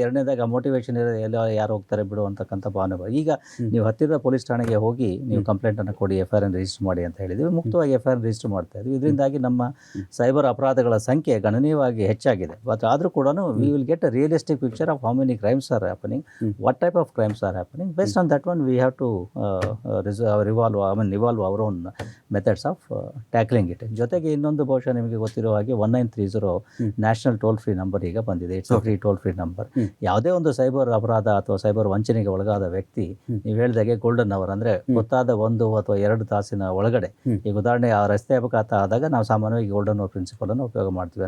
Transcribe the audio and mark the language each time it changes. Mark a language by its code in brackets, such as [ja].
[kn] ಎರಡನೇದಾಗ motivation ಎಲ್ಲ ಯಾರು ಹೋಗ್ತಾರೆ ಬಿಡು ಅಂತಕ್ಕಂಥ ಭಾವನೆ. ಈಗ ನೀವು ಹತ್ತಿರದ ಪೊಲೀಸ್ ಠಾಣೆಗೆ ಹೋಗಿ ನೀವು ಕಂಪ್ಲೇಂಟನ್ನು ಕೊಡಿ, FIR ರಿಜಿಸ್ಟರ್ ಮಾಡಿ ಅಂತ ಹೇಳಿದ್ವಿ. ಮುಕ್ತವಾಗಿ FIR ರಿಜಿಸ್ಟರ್ ಮಾಡ್ತಾ ಇದ್ವಿ. ಇದರಿಂದಾಗಿ ನಮ್ಮ ಸೈಬರ್ ಅಪರಾಧಗಳ ಸಂಖ್ಯೆ ಗಣನೀಯವಾಗಿ ಹೆಚ್ಚಾಗಿದೆ. [en] but [kn] ಆದರೂ ಕೂಡ [en] We will get a realistic picture of how many crimes are happening, what type of crimes are happening. Based on that one, we have to evolve our own methods of tackling it. [kn] ಜೊತೆಗೆ ಇನ್ನೊಂದು ಬಹುಶಃ ನಿಮಗೆ ಗೊತ್ತಿರೋ ಹಾಗೆ 1930 national toll free number ಈಗ ಬಂದಿದೆ. [en] It's free toll free number. [kn] ಯಾವುದೇ ಒಂದು ಸೈಬರ್ ಅಪರಾಧ ಅಥವಾ ಸೈಬರ್ ವಂಚನೆಗೆ ಒಳಗಾದ ವ್ಯಕ್ತಿ, ನೀವು ಹೇಳಿದಾಗೆ ಗೋಲ್ಡನ್ ಅವರ್ ಅಂದರೆ ಗೊತ್ತಾದ 1 ಅಥವಾ 2 ತಾಸಿನ ಒಳಗಡೆ, ಈಗ ಉದಾಹರಣೆ ಆ ರಸ್ತೆ ಅಪಘಾತ ಆದಾಗ ನಾವು ಸಾಮಾನ್ಯವಾಗಿ ಗೋಲ್ಡನ್ ಅವರ್ ಪ್ರಿನ್ಸಿಪಲನ್ನು ಉಪಯೋಗ ಮಾಡ್ತೀವಿ.